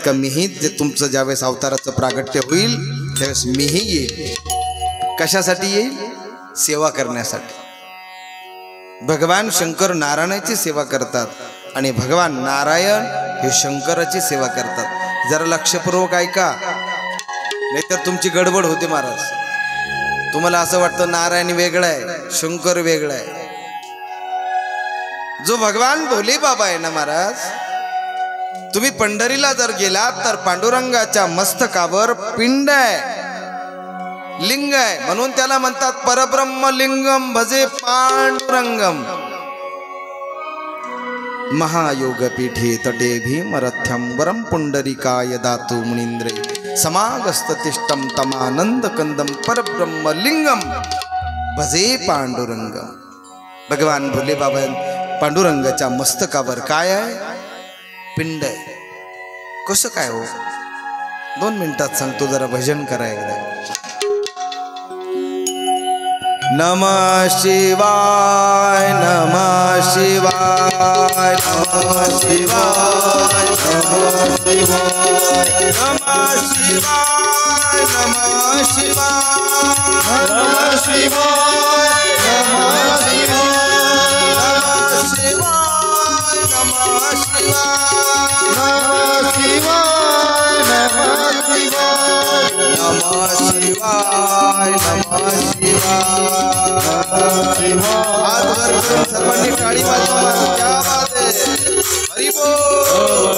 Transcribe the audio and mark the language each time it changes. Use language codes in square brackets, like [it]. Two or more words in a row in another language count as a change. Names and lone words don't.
[mr] का मीही जे तुमचं ज्यावेळेस अवताराचं प्रागट्य होईल त्यावेळेस मीही येईल कशासाठी येईल सेवा करण्यासाठी भगवान शंकर नारायणाची सेवा करतात आणि भगवान नारायण हे शंकराची सेवा करतात जरा लक्षपूर्वक ऐका नाहीतर तुमची गडबड होते महाराज तुम्हाला असं वाटतं नारायण वेगळा आहे शंकर वेगळा आहे जो भगवान भोले बाबा आहे ना महाराज तुम्ही पंढरीला जर गेलात तर पांडुरंगाच्या मस्तकावर पिंड आहे लिंग आहे म्हणून त्याला म्हणतात [sa] परब्रह्म लिंगम भजे पांडुरंगम महायोगपीठे तटे भीमरथ्यं वरं पुंडरीकाय दातु मुनीन्द्रे समागस्ततिष्ठं तमानंदकंदं परब्रह्मलिंगम भजे पांडुरंगम [mr] भगवान भोले बाबा पांडुरंगाच्या मस्तकावर काय आहे पिंड आहे कसं काय हो 2 मिनिटात सांगतो जरा भजन करा एकदा [sa] नमः शिवाय नमः शिवाय नमः शिवाय नमः शिवाय नमः शिवाय नमः शिवाय नमः शिवाय नमः शिवाय नमः शिवाय नमः शिवाय नमः शिवाय नमः शिवाय [mr] हाथ वर करून सर्वांनी टाळी वाजवा [hi] क्या बात है [sa] हरि बोल